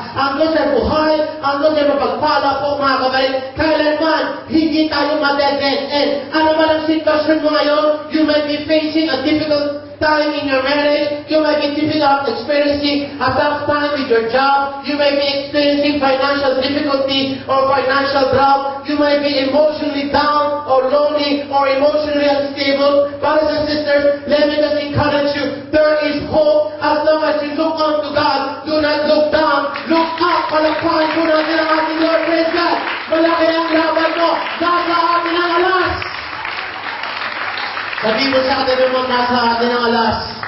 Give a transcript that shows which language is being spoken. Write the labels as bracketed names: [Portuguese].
[Filipino] Ang Diyos ay buhay, ang Diyos ay mapagpala po, mga kabarid. Kailanman, hindi tayo ma-dead-end. Ano man ang sitwasyon mo ngayon, [English] you might be facing a difficult time in your marriage, you might be experiencing a tough time with your job, you may be experiencing financial difficulty or financial drought, you might be emotionally down or lonely or emotionally unstable. Brothers and sisters, let me just encourage you, there is hope as long as you look unto God. Do not look down, look up. [Filipino] Palakpakan po natin ang ating Lord. [English] Praise God. [Filipino] Malaki ang laban mo, nasa atin ang alas. Sabi mo sa katabi mo, nasa atin ang alas.